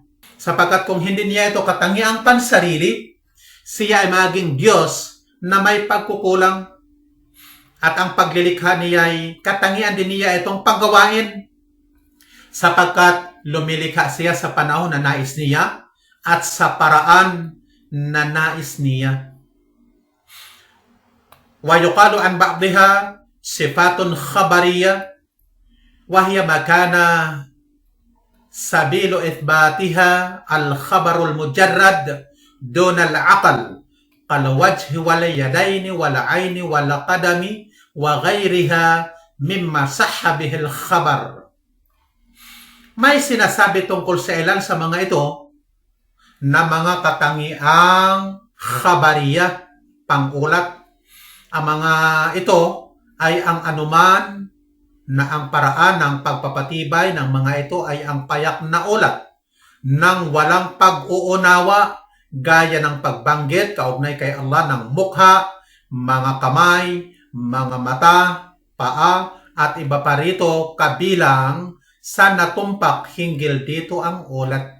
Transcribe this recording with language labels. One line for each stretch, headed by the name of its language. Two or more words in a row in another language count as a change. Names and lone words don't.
Filipino: Sapagkat kung hindi niya ito katangiang pansarili, siya ay maging Diyos na may pagkukulang. At ang paglilikha niya ay katangian din niya itong paggawain. Sapagkat lumilikha siya sa panahon na nais niya at sa paraan na nais niya.
Arabic: ويقال عن بعضها صفات خبرية وهي ما كان سبيل إثباتها الخبر المجرد دون العقل كالوجه واليدين والعين والقدم وغيرها مما صح به الخبر.
Filipino: May sinasabi tungkol sa ilan sa mga ito na mga katangiang khabariya, pangulat. Ang mga ito ay ang anuman na ang paraan ng pagpapatibay ng mga ito ay ang payak na ulat ng walang pag-uunawa gaya ng pagbanggit kaugnay kay Allah ng mukha, mga kamay, mga mata, paa at iba pa rito kabilang sa natumpak hinggil dito ang ulat.